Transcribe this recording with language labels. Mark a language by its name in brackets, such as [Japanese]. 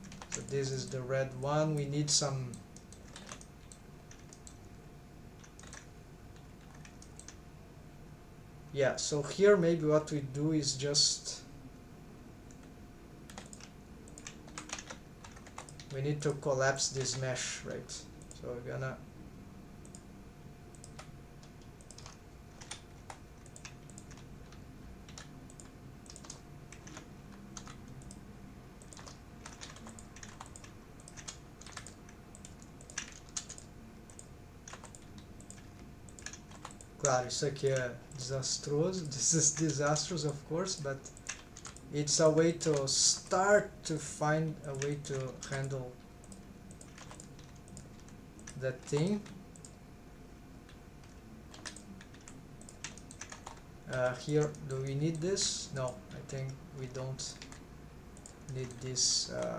[English] So this is the red one. We need some yeah, so here maybe what we do is just we need to collapse this mesh, right? So we're gonna [Portuguese] claro, isso aqui é desastroso. [English] This is disastrous, of course, but it's a way to start to find a way to handle that thing. Here, do we need this? No, I think we don't need this.